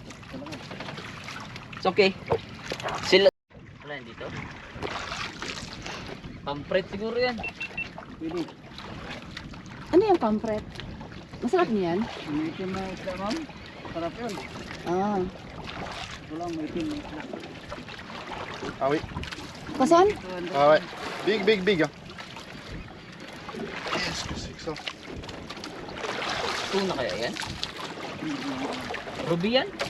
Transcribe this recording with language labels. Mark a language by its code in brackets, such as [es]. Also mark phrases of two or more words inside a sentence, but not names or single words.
[en] It's okay. [tl] Sila. Wala yan dito. Pampret siguro yan. Pwede. Ano yung pampret? Masarap niyan? Ito na isla ma'am. Sarap yun. Ah. Ito lang may itim na isla. [fr] Ah oui. [tl] Kasan? [fr] Ah ouais. [en] Big, big, big. [fr] Hein. Qu'est-ce que c'est que ça? [tl] Tuna kaya yan? Ruby yan?